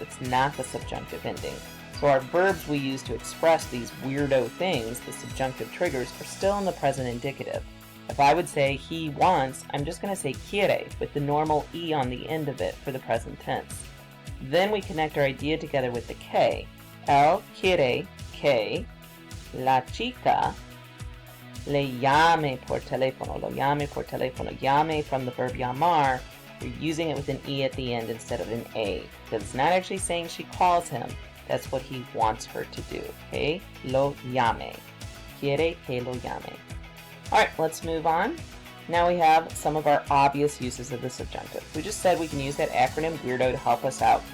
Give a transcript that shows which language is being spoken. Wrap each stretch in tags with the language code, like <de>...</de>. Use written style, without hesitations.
<en>It's not the subjunctive ending. So our verbs we use to express these weirdo things, the subjunctive triggers, are still in the present indicative. If I would say he wants, I'm just going to say quiere with the normal E on the end of it for the present tense. Then we connect our idea together with the K.</en> <es>Él quiere que la chica le llame por teléfono. Lo llame por teléfono. Llame</es> <en>from the verb llamar. You're using it with an E at the end instead of an A. Because it's not actually saying she calls him. That's what he wants her to do.</en> <es>Okay? Lo llame. Quiere que lo llame.</es> <en>Alright, let's move on. Now we have some of our obvious uses of the subjunctive. We just said we can use that acronym weirdo to help us out.</en>